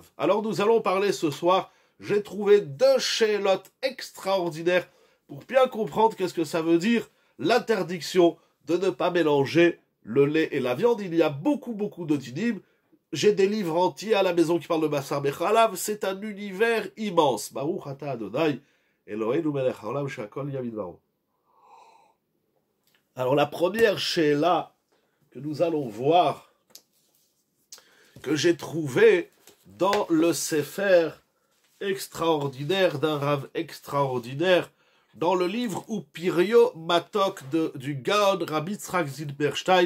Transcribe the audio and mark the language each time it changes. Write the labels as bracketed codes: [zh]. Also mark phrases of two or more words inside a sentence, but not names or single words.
[fr] Alors nous allons parler ce soir, j'ai trouvé 2 shélotes extraordinaires pour bien comprendre qu'est-ce que ça veut dire l'interdiction de ne pas mélanger le lait et la viande. Il y a beaucoup de dinim. J'ai des livres entiers à la maison qui parlent de [he] בשר בחלב. [fr] C'est un univers immense. [he] ברוך אתה אדוני, אלוהינו מלך העולם שהכל נהיה בדברו. [fr] Alors la première shéla que nous allons voir, que j'ai trouvée dans le Sefer extraordinaire d'un Rav extraordinaire, dans le livre Upirio Matok du Gaon Rabbi Yitzhak Zilberstein.